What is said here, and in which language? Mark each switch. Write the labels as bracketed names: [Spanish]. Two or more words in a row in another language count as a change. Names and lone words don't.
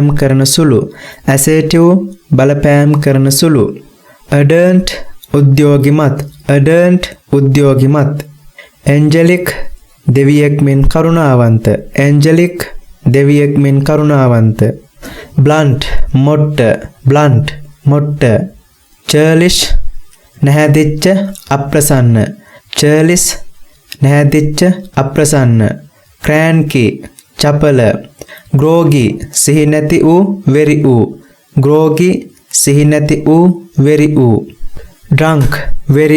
[Sinhala] කරන සුළු assertive බලපෑම් කරන සුළු ardent උද්‍යෝගිමත් ardent උද්‍යෝගිමත් angelic දෙවියෙක් මෙන් කරුණාවන්ත angelic දෙවියෙක් මෙන් කරුණාවන්ත blunt මොට්ට blunt මොට්ට churlish නැහැදිච්ච අප්‍රසන්න churlish නැහැදිච්ච අප්‍රසන්න cranky චපල groggy සිහි නැති වූ වෙරි වූ groggy සිහි නැති වූ වෙරි වූ drunk වෙරි